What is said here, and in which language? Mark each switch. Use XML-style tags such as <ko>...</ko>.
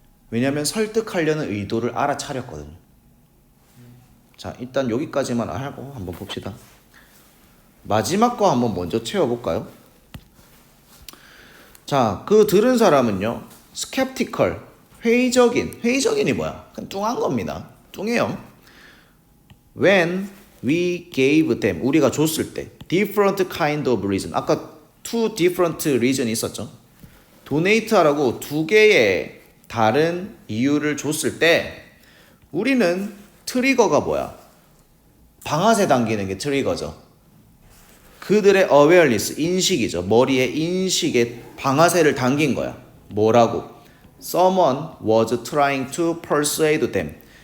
<ko>왜냐하면 설득하려는 의도를 알아차렸거든요. 자, 일단 여기까지만 하고 한번 봅시다. 마지막 거 한번 먼저 채워볼까요? 자, 그 들은 사람은요. skeptical, 회의적인이 뭐야? 그냥 뚱한 겁니다. 뚱해요.</ko> <en>When we gave them,</en> <ko>우리가 줬을 때</ko> <en>different kind of reason,</en> <ko>아까</ko> <en>two different reason이 있었죠.</en> <ko>donate 하라고 두 개의 다른 이유를 줬을 때 우리는 트리거가 뭐야? 방아쇠 당기는 게 트리거죠. 그들의 awareness, 인식이죠. 머리에 인식에 방아쇠를 당긴 거야. 뭐라고?</ko> <en>Someone was trying to persuade them.</en>